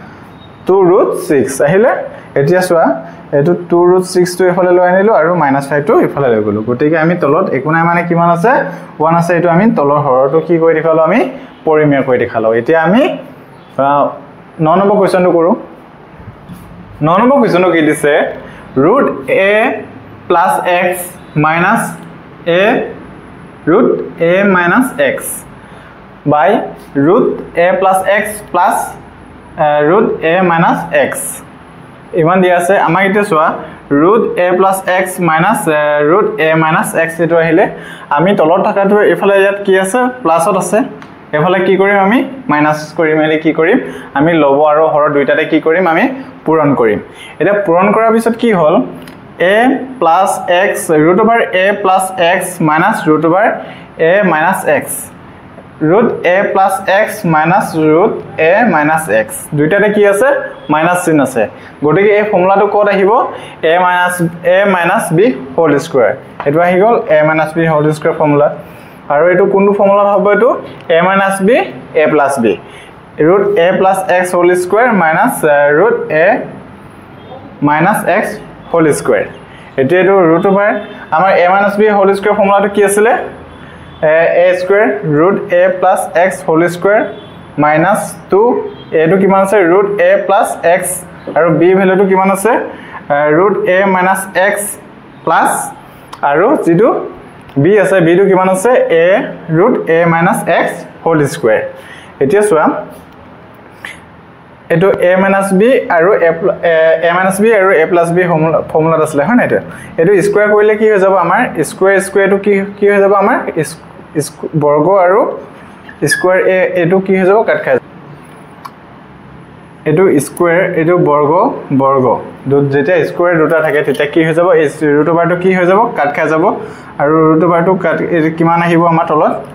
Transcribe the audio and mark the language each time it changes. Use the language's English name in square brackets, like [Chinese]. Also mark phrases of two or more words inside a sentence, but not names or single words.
[Assamese] 2√6 আহিলে এতিয়া চোৱা এটো 2√6 টো এফালে লৈ আনিলো আৰু -5 টো এফালে লৈ গলো গটিকে আমি তলত একো নাই মানে কিমান আছে 1 আছে এটো আমি তলৰ হৰটো কি কৰি দেখালো আমি পৰিমেয় কৰি দেখালো এতিয়া আমি 9 নম্বৰ কোৱেশ্চনটো কৰো 9 নম্বৰ কোৱেশ্চনটো কি দিছে [English] √a + x minus a √a minus x by √a plus x plus √a minus x [Assamese] ইমান দিয়া আছে আমাক এতিয়া চোৱা [English] √a plus x minus √a minus x [Assamese] এটো আহিলে আমি তলত থাকাটো এফালে ইয়াত কি আছে প্লাসত আছে এফালে কি কৰিম আমি মাইনাস কৰিম এলে কি কৰিম আমি লব আৰু হৰ দুইটাতে কি কৰিম আমি পূৰণ কৰিম এটা পূৰণ কৰাৰ পিছত কি হল [English] a plus x √a plus x minus √a minus x √a plus x minus √a minus x [Assamese] দুইটাতে কি আছে মাইনাস চিহ্ন আছে গটিকে এই ফৰ্মুলাটো ক'ত আহিব [English] a minus b whole square [Assamese] এটো আহি গল [English] a minus b whole square [Assamese] ফৰ্মুলা আৰু এটো কোনটো ফৰ্মুলা হ'ব এটো [English] a minus b a plus b √a plus x whole square minus √a minus x whole square [Assamese] এটো এটো √ আমাৰ [English] a minus b whole square [Assamese] ফৰ্মুলাটো কি আছিল [English] a square √a plus x whole square minus 2 [Assamese] এটো কিমান আছে [English] √a plus x [Assamese] আৰু b ভ্যালুটো কিমান আছে [English] √a minus x plus [Assamese] আৰু যেটো b আছে b টো কিমান আছে [English] a √a minus x whole square [Assamese] এতিয়া চোৱা এটো [English] a minus b [Assamese] আৰু [English] a minus b [Assamese] আৰু [English] a plus b [Assamese] ফৰ্মুলাত আছিল হয় না এটো স্কয়াৰ কৰিলে কি হৈ যাব আমাৰ স্কয়াৰ টো কি হৈ যাব আমাৰ বৰ্গ আৰু স্কয়াৰ এটো কি হৈ যাব কাট খাই এটো স্কয়াৰ এটো বৰ্গ যেতিয়া স্কয়াৰ দুটা থাকে তেতিয়া কি হৈ যাব এই √a টো কি হৈ যাব কাট খাই যাব আৰু √a টো কাট কিমান আহিব আমাৰ তলত